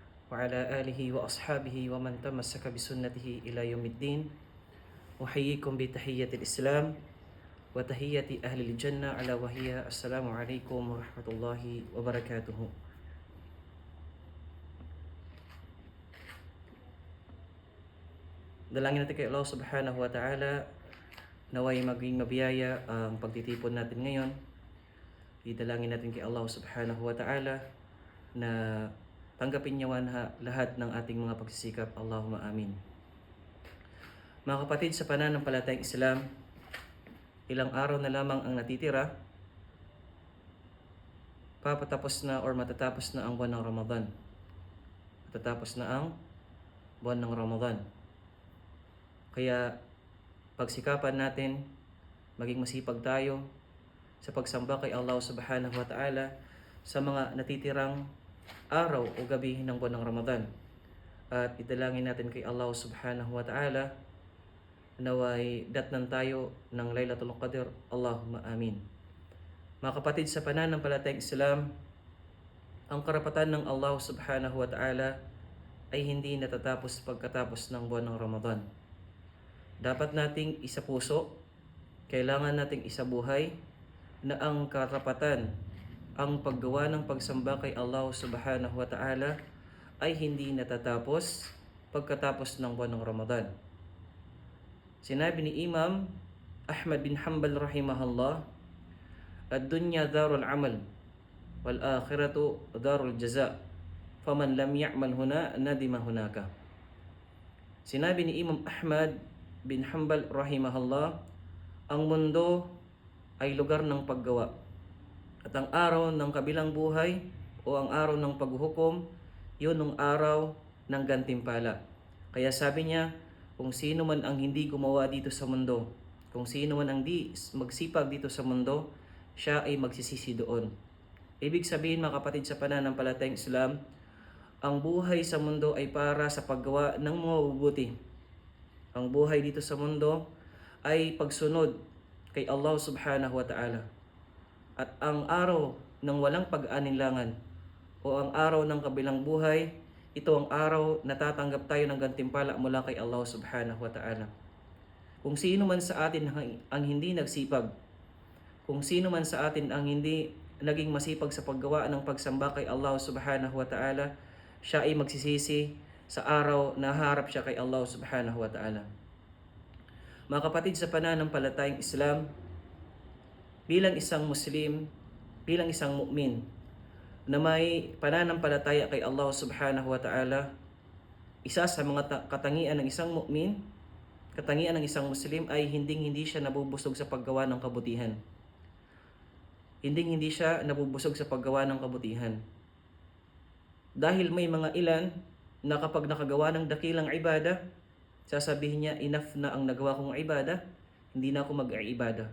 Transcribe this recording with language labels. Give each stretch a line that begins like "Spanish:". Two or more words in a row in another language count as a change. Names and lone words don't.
Arabic: وعلى آله وأصحابه ومن تمسك بسنته إلى يوم الدين. أحييكم بتحية الإسلام وتحية أهل الجنة على وهي السلام عليكم ورحمة الله وبركاته.
Filipino: Dalangin natin kay Allah
Arabic: سبحانه وتعالى
Filipino: naway maging mabiyaya ang pagtitipon natin ngayon. Idalangin natin kay Allah
Arabic: سبحانه وتعالى
Filipino: na tanggapin niya lahat ng ating mga pagsisikap.
Arabic: اللهم آمين.
Filipino: Mga kapatid, sa pananampalatayang Islam, ilang araw na lamang ang natitira, papatapos na or matatapos na ang buwan ng Ramadan. Matatapos na ang buwan ng Ramadan. Kaya pagsikapan natin, maging masipag tayo sa pagsamba kay Allah
Arabic: سبحانه وتعالى
Filipino: sa mga natitirang araw o gabi ng buwan ng Ramadan. At idalangin natin kay Allah
Arabic: سبحانه وتعالى
Filipino: naway datnan tayo ng Laylatul Qadr.
Arabic: اللهم آمين.
Filipino: Mga kapatid, sa pananampalatayang Islam, ang karapatan ng Allah
Arabic: سبحانه وتعالى
Filipino: ay hindi natatapos pagkatapos ng buwan ng Ramadan. Dapat nating isapuso, kailangan nating isabuhay na ang karapatan, ang paggawa ng pagsamba kay Allah
Arabic: سبحانه وتعالى
Filipino: ay hindi natatapos pagkatapos ng buwan ng Ramadan. Sinabi ni Imam Ahmad bin Hanbal rahimahullah,
Arabic: "الدنيا دار العمل والآخرة دار الجزاء. فمن لم يعمل هنا ندم هناك."
Filipino: Sinabi ni Imam Ahmad bin Hanbal rahimahullah, ang mundo ay lugar ng paggawa. At ang araw ng kabilang buhay o ang araw ng paghuhukom, yun ang araw ng gantimpala. Kaya sabi niya, kung sino man ang hindi gumawa dito sa mundo, kung sino man ang di magsipag dito sa mundo, siya ay magsisisi doon. Ibig sabihin, mga kapatid, sa pananampalatayang Islam, ang buhay sa mundo ay para sa paggawa ng mga mabubuti. Ang buhay dito sa mundo ay pagsunod kay Allah
Arabic: سبحانه وتعالى.
Filipino: At ang araw ng walang pag-aninlangan o ang araw ng kabilang buhay, ito ang araw na tatanggap tayo ng gantimpala mula kay Allah
Arabic: سبحانه وتعالى.
Filipino: Kung sino man sa atin ang hindi nagsipag, kung sino man sa atin ang hindi naging masipag sa paggawa ng pagsamba kay Allah
Arabic: سبحانه وتعالى,
Filipino: siya ay magsisisi sa araw na harap siya kay Allah
Arabic: سبحانه وتعالى.
Filipino: Mga kapatid, sa pananampalatayang Islam, bilang isang Muslim, bilang isang mu'min na may pananampalataya kay Allah
Arabic: سبحانه وتعالى,
Filipino: isa sa mga katangian ng isang mu'min, katangian ng isang Muslim ay hindi siya nabubusog sa paggawa ng kabutihan. Hindi siya nabubusog sa paggawa ng kabutihan. Dahil may mga ilan na kapag nakagawa ng dakilang ibada, sasabihin niya, enough na ang nagawa kong ibada, hindi na ako mag-iibada.